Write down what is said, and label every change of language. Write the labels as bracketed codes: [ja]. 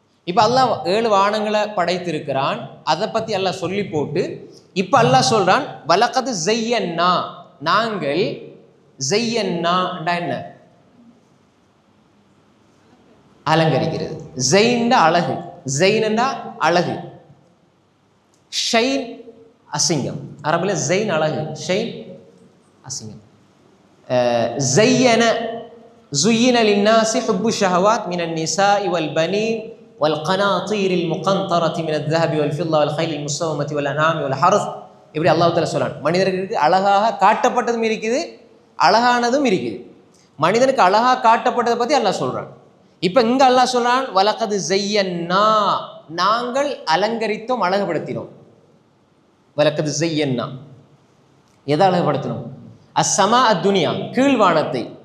[ta] இப்போ அல்லாஹ் 7 வானங்களை படைத்திருக்கிறான். அதை பற்றி அல்லாஹ் சொல்லி போட்டு இப்போ அல்லாஹ் சொல்றான், வலகது ஜையன்னா, நாங்கள் ஜையன்னாண்டா என்ன? அலங்கரிக்கிறது. ஜெயின்டா அழகு, ஜெயின்டா அழகு, ஷைன் அசிங்கம். அரபில் ஜெயின் அழகு, ஷைன் அசிங்கம். ஜையன [ar] زين للناس حب الشهوات من النساء والبنين والقناطير المقنطرة من الذهب والفضة والخيل المسومة والأنعام والحرث. [ta] இப்படி அல்லாஹ் தஆலா சொல்றான், மனிதர்களுக்கு அழகாக காட்டப்பட்டதும் இருக்குது, அழகானதும் இருக்குது. மனிதனுக்கு அழகாக காட்டப்பட்டதை பற்றி அல்லாஹ் சொல்றான். இப்போ இங்கே அல்லாஹ் சொல்றான், வலகது ஜையன்னா, நாங்கள் அலங்கரித்தோம், அழகுபடுத்தினோம். வலகது ஜையன்னா, எதை அழகுபடுத்தினோம்? அஸ்ஸமா அத்துனியா, கீழ்வானத்தை.